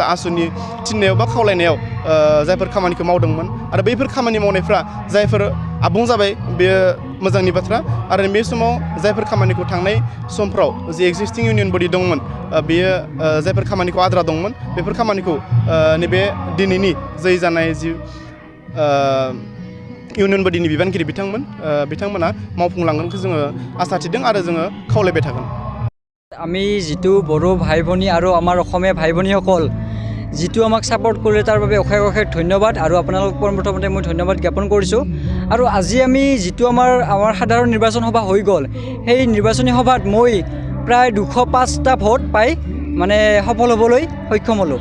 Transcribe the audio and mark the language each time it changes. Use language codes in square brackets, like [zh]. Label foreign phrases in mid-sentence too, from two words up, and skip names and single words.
[brx] आसुनि थिननायाव बा खावलायनायाव जायफोर खामानिखौ मावदोंमोन आरो बैफोर खामानि मावनायफ्रा जायफोर आबुं जाबाय बेयो मोजांनि बाथ्रा आरो बे समाव जायफोर खामानिखौ थांनाय समफ्राव जि [en] existing union body [brx] दंमोन बेयो जायफोर खामानिखौ आद्रा दंमोन बेफोर खामानिखौ नैबे दिनैनि जै जानाय जि [en] union bodyni [brx] बिबानगिरि बिथांमोना मावफुंलांगोनखौ जोङो आसा थिदों आरो जोङो खावलायबाय थागोन। [as] আমি যিটো বড়ো ভাই ভনী আৰু আমাৰ অসমীয়া ভাই ভনীসকল যিটো আমাক ছাপোৰ্ট কৰে তাৰ বাবে অশেষ ধন্যবাদ আৰু আপোনালোক প্ৰথমতে মই ধন্যবাদ জ্ঞাপন কৰিছোঁ। আৰু আজি আমি যিটো আমাৰ সাধাৰণ নিৰ্বাচন সভা হৈ গ'ল সেই নিৰ্বাচনী সভাত মই প্ৰায় 205টা ভোট পাই মানে সফল হ'বলৈ সক্ষম হ'লোঁ।